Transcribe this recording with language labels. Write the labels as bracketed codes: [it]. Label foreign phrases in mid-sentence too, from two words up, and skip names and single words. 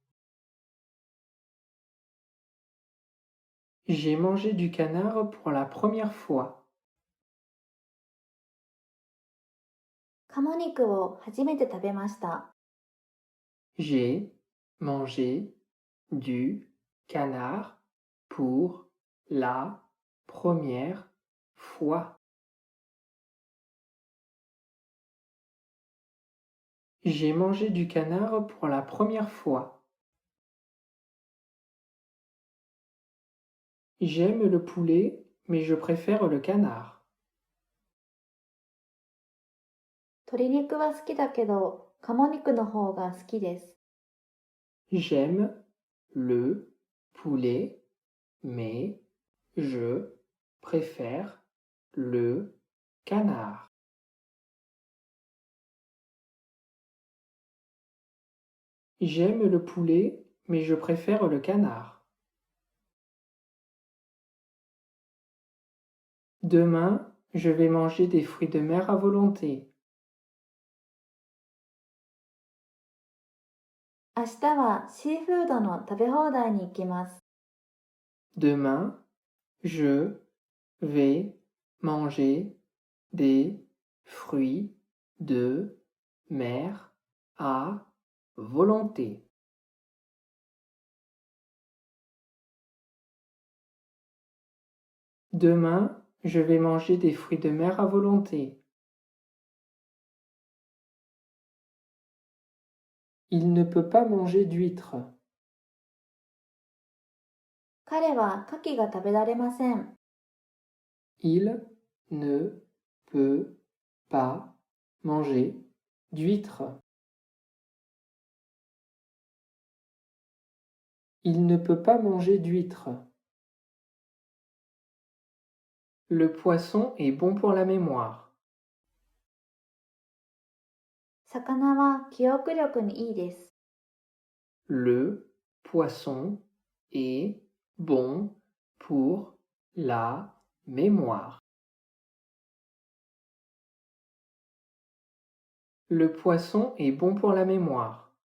[fr] J'ai mangé du canard pour la première fois. [ja] 鴨肉を初めて食べました。 [fr] J'ai mangé du canard pour la première fois. J'ai mangé du canard pour la première fois. J'aime le poulet, mais je préfère le canard. [ja] 鶏肉は好きだけど、鴨肉の方が好きです。 [fr] J'aime le poulet, mais je préfère le canard. J'aime le poulet, mais je préfère le canard. Demain, je vais manger des fruits de mer à volonté. [ja] 明日はシーフードの食べ放題に行きます。 [fr] Demain, je vais manger des fruits de mer à volonté. Demain, je vais manger des fruits de mer à volonté. Il ne peut pas manger d'huîtres. [ja] 彼は牡蠣が食べられません。 [fr] Il ne peut pas manger d'huîtres. Il ne peut pas manger d'huîtres. Le poisson est bon pour la mémoire. [ja] 魚は記憶力にいいです。 [fr] Le poisson est bon pour la mémoire. Le poisson est bon pour la mémoire.